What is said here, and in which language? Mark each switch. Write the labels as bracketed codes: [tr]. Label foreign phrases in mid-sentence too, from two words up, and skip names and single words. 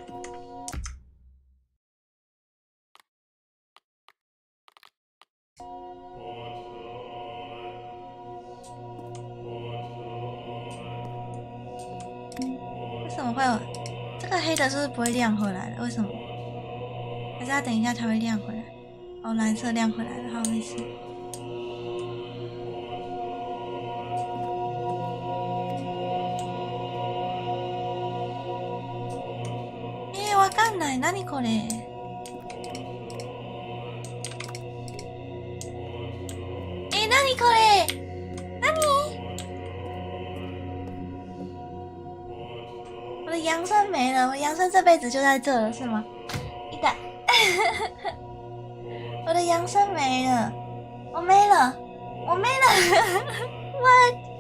[zh] 为什么会有这个黑的？是不是不会亮回来的？为什么？还是它等一下才会亮回来？哦，蓝色亮回来了，好，没事。 [ja] わかんない。何これ？何これ？何？ [zh] 我的阳生没了，我阳生这辈子就在这了，是吗？一打，我的阳生没了，我没了，我没了，what？